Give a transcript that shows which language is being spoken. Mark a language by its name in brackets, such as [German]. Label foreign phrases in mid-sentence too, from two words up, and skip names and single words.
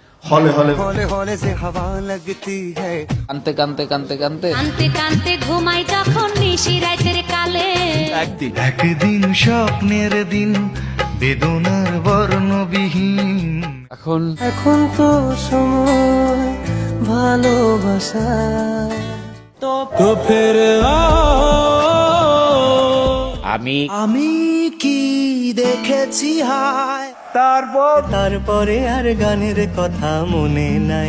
[Hindi] हौले हौले हौले हौले से हवा लगती है [Bangla] কানতে কানতে কানতে কানতে কানতে কানতে ঘুমাই যখন নিশি রাতের কালে একদিন স্বপ্নের দিন বেদনার বর্ণবিহীন এখন এখন তো সময় ভালোবাসা তো ফের আমি কি দেখেছি হায় তারপরে আর গানের কথা মনে নাই